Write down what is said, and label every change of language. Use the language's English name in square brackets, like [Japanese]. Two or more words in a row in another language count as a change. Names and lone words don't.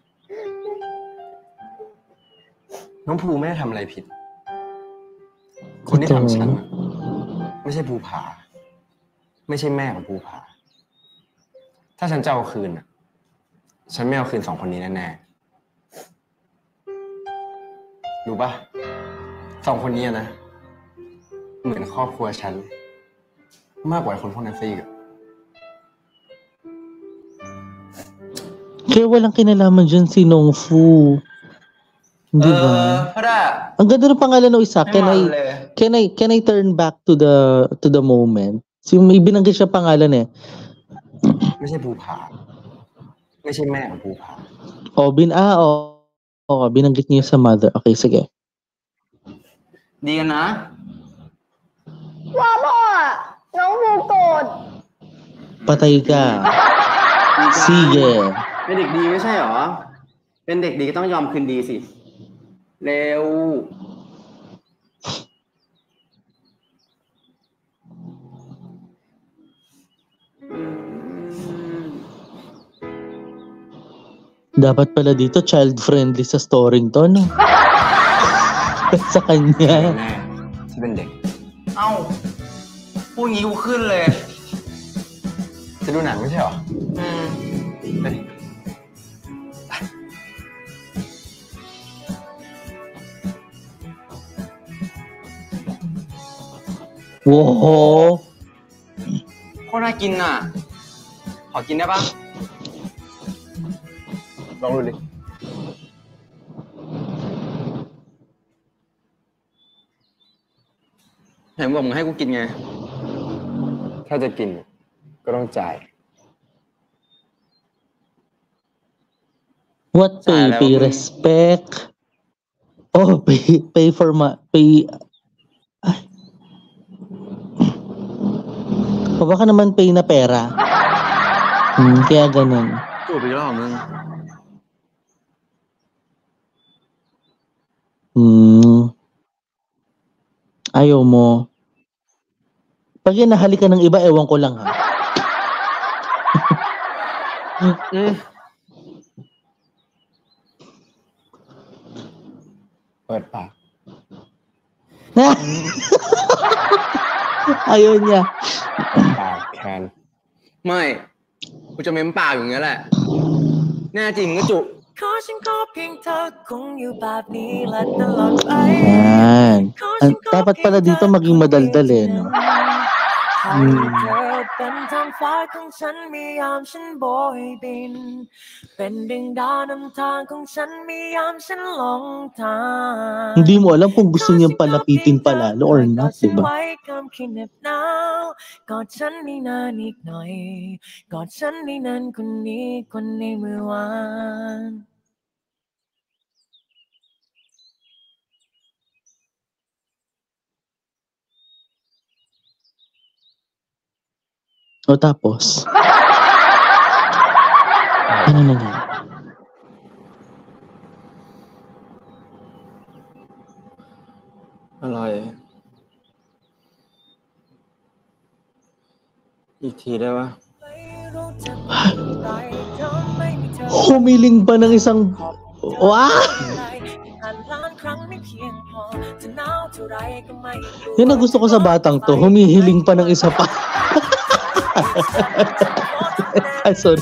[Thai] น้องภูไม่ได้ทำอะไรผิด คนที่ทำฉันน่ะไม่ใช่ภูผา ไม่ใช่แม่ของภูผา ถ้าฉันจะเอาคืนน่ะ ฉันไม่เอาคืน2 คนนี้แน่ๆรู้ปะ2 คนนี้นะ เหมือนครอบครัวฉัน มากกว่าคนพวกนั้นซะอีกอะ [Filipino] Kaya walang kinalaman dyan si Nong Fu. Di ba? [Thai] เพราะว่า [Filipino] Ang ganda ng pangalan ng isa. May mahal eh. [English] Can I turn back to the moment? [Filipino] So, may binanggit siya pangalan eh. [Thai] ไม่ใช่ภูผา ไม่ใช่แม่ของภูผา [Filipino] Binanggit niya sa mother. Okay, sige. [Thai] ดีกันนะ ว่าพ่ออะน้องภูโกรธ [Filipino] Patay ka. [Thai] ดีกัน [Filipino] Sige. [Thai] เป็นเด็กดีไม่ใช่หรอ เป็นเด็กดีก็ต้องยอมคืนดีสิ เร็ว [Filipino] Dapat pala dito child-friendly sa story to, no? Sa [Thai] แน่ [Filipino] kanya. [Thai] ที่เป็นเด็ก เอ้า พูดงี้กูขึ้นเลย จะดูหนังไม่ใช่หรอ ไปดิ Wow. โคตรน่ากินอ่ะ ขอกินได้ปะ ลองดูดิ เห็นบอกมึงให้กูกินไง ถ้าจะกินก็ต้องจ่าย [English] What pay? [Filipino] Sana [English] Pay [Filipino] ako. [English] respect. Oh, pay for pay. [Filipino] Ay. O baka naman pay na pera. Kaya ganun. [Thai] จูบอีกแล้วเหรอมึง [Filipino] Ayaw mo. Pag inahali ka ng iba, ewan ko lang ha. [Thai] เปิดปาก [Filipino] Ayaw niya. [Thai] ปากแคน ไม่กูจะเม้มปากอย่างเงี้ยแหละแน่จริงก็จุ ขอฉันขอเพียงเธอคงอยู่แบบนี้และตลอดไป [Filipino] Yan. Dapat pala dito maging madaldal eh, no? [Thai] ให้เธอเป็นทางฟ้าของฉันมียามฉันโบยบินเป็นดวงดาวนำทางของฉันมียามฉันหลงทาง [Filipino] Hindi mo alam kung gusto niyang palapitin palalo [English] or not, [Thai] กอดฉัน [Filipino] diba? [Thai] ไว้กำคืนเหน็บหนาวกอดฉันให้นานอีกหน่อยกอดฉันให้นานคนนี้คนในเมื่อวาน [Filipino] O tapos? Ano nangyari? [Thai] อะไร อีกทีได้ปะ [Filipino] Humiling pa ng isang... Wow! Yan ang gusto ko sa batang to. Humihiling pa ng isa pa. Ay, sorry.